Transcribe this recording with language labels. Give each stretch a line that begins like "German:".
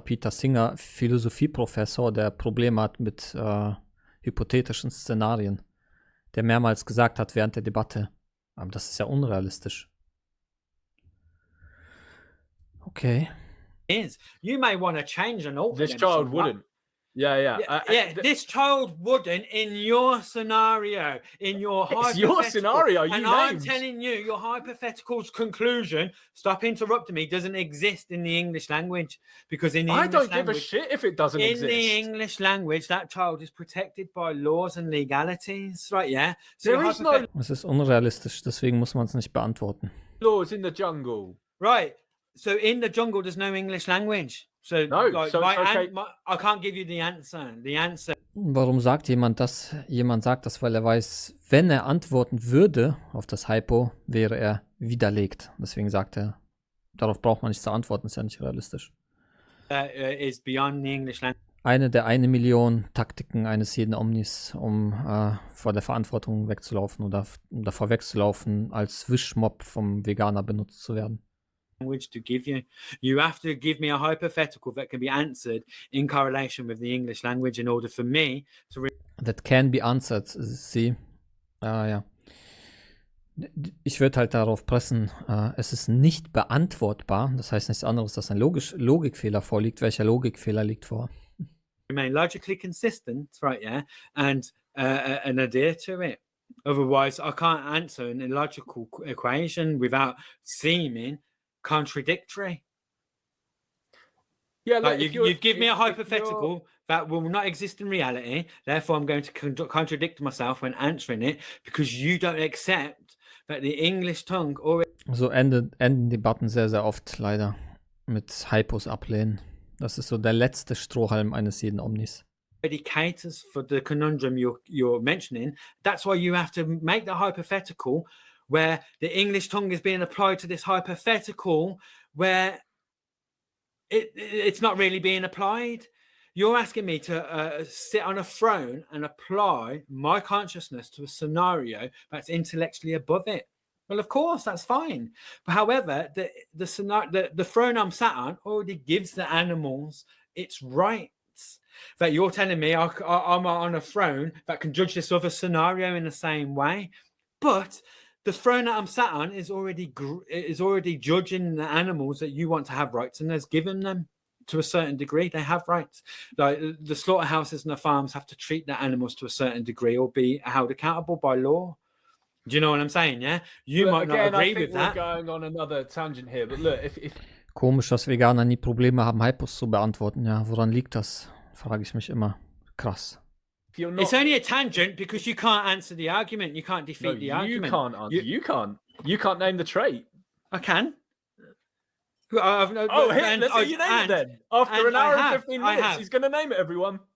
German: Peter Singer, Philosophieprofessor, der Probleme hat mit hypothetischen Szenarien, der mehrmals gesagt hat während der Debatte, aber das ist ja unrealistisch.
English: Okay. You may want to change an alter. This child wouldn't. This child wouldn't in your scenario, in your It's your scenario. And I'm telling you, your hypothetical conclusion, stop interrupting me, doesn't exist in the English language. Because in the I English don't give a shit if it doesn't exist. In the English language, that child is protected by laws and legalities, right? Yeah. So there is no
German: Es ist unrealistisch, deswegen muss man es nicht beantworten.
English: laws in the jungle. Right. So in the jungle, there's no English language. So, no, like, so okay. I can't give you the answer. The answer.
German: Warum sagt jemand das? Jemand sagt das, weil er weiß, wenn er antworten würde auf das Hypo, wäre er widerlegt. Deswegen sagt er, darauf braucht man nicht zu antworten, ist ja nicht realistisch.
English: Is beyond the English language.
German: Eine der 1 Million Taktiken eines jeden Omnis, um vor der Verantwortung wegzulaufen oder davor wegzulaufen, als Wischmopp vom Veganer benutzt zu werden.
English: To give you. You have to give me a hypothetical that can be answered in correlation with the English language in order for me to. That can be answered, see.
German: Ja. Ich würde halt darauf pressen, es ist nicht beantwortbar. Das heißt nichts anderes, dass ein Logikfehler vorliegt. Welcher Logikfehler liegt vor?
English: Remain logically consistent, right? Yeah, and adhere to it. Otherwise, I can't answer an illogical equation without seeming contradictory. Yeah, like you've given me a hypothetical that will not exist in reality. Therefore, I'm going to contradict myself when answering it because you don't accept that the English tongue already.
German: So enden Debatten sehr, sehr oft leider mit Hypos ablehnen. Das ist so der letzte Strohhalm eines jeden Omnis.
English: Caters for the conundrum you're mentioning. That's why you have to make the hypothetical where the English tongue is being applied to this hypothetical where it's not really being applied. You're asking me to sit on a throne and apply my consciousness to a scenario that's intellectually above it. Well, of course, that's fine. But however, the throne I'm sat on already gives the animals its rights. That you're telling me I'm on a throne that can judge this other scenario in the same way. But the throne that I'm sat on is already judging the animals that you want to have rights and has given them to a certain degree. They have rights. Like the slaughterhouses and the farms have to treat the animals to a certain degree or be held accountable by law. Do you know what I'm saying? Yeah, you might not agree with that. We're going on another tangent here, but look, if
German: Komisch, dass Veganer nie Probleme haben, Hypos zu beantworten. Ja, woran liegt das? Frage ich mich immer. Krass.
English: It's only a tangent because you can't answer the argument. You can't defeat the argument. You can't answer. You can't name the trait. I can. Let's see you name it then. After an hour and 15 minutes, he's going to name it, everyone.